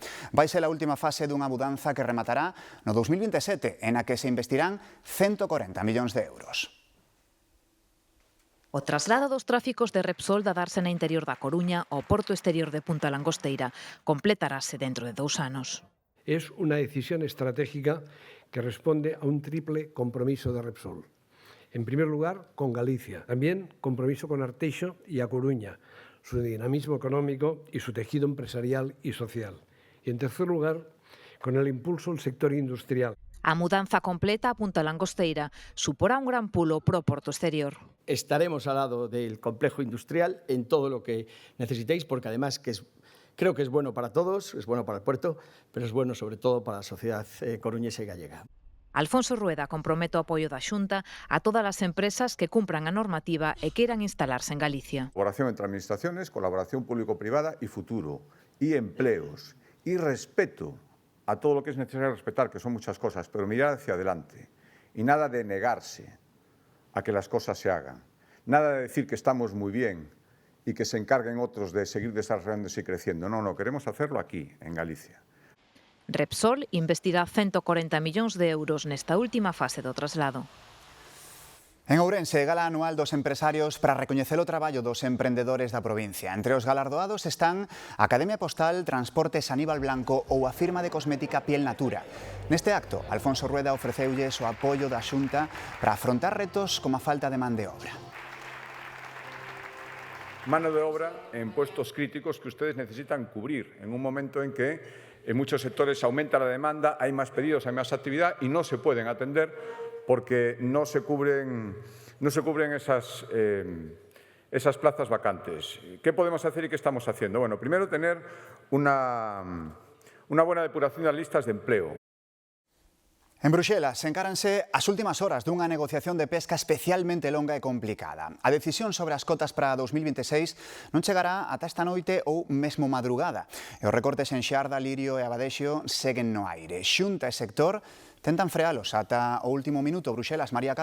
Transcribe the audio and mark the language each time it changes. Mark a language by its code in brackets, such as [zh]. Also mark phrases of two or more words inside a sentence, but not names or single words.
[gl] Vai ser a última fase dunha mudanza que rematará no 2027, en a que se investirán 140 millóns de euros. O traslado dos tráficos de Repsol da darse na interior da Coruña ao porto exterior de Punta Langosteira completarase dentro de 2 anos. [es] Es una decisión estratégica que responde a un triple compromiso de Repsol. En primer lugar, con Galicia, también compromiso con Arteixo y A Coruña, su dinamismo económico y su tejido empresarial y social. Y en tercer lugar, con el impulso al sector industrial. A mudanza completa a Punta Langosteira suporá un gran pulo pro porto exterior. Estaremos al lado del complejo industrial en todo lo que necesitéis, porque además creo que es bueno para todos, es bueno para el puerto, pero es bueno sobre todo para la sociedad coruñesa y gallega. [gl] Alfonso Rueda compromete o apoio da Xunta a todas as empresas que cumpran a normativa e queiran instalarse en Galicia. [es] Colaboración entre administraciones, colaboración público-privada y futuro, y empleos, y respeto a todo lo que es necesario respetar, que son muchas cosas, pero mirar hacia adelante. Y nada de negarse a que las cosas se hagan. Nada de decir que estamos muy bien y que se encarguen otros de seguir desarrollándose y creciendo. No, queremos hacerlo aquí, en Galicia. [gl] Repsol investirá 140 millóns de euros nesta última fase do traslado. En Ourense, gala anual dos empresarios para recoñecer o traballo dos emprendedores da provincia. Entre os galardoados están a Academia Postal, Transportes Aníbal Blanco ou a firma de cosmética Piel Natura. Neste acto, Alfonso Rueda ofreceulles o apoio da Xunta para afrontar retos como a falta de man de obra. [es] Mano de obra en puestos críticos que ustedes necesitan cubrir en un momento en que en muchos sectores aumenta la demanda, hay más pedidos, hay más actividad y no se pueden atender porque no se cubren esas plazas vacantes. ¿Qué podemos hacer y qué estamos haciendo? Bueno, primero tener una buena depuración de las listas de empleo. [gl] En Bruxelas encáranse as últimas horas dunha negociación de pesca especialmente longa e complicada. A decisión sobre as cotas para 2026 non chegará ata esta noite ou mesmo madrugada. E os recortes en Xarda, Lirio e Abadexo seguen no aire. Xunta e sector tentan frealos ata o último minuto.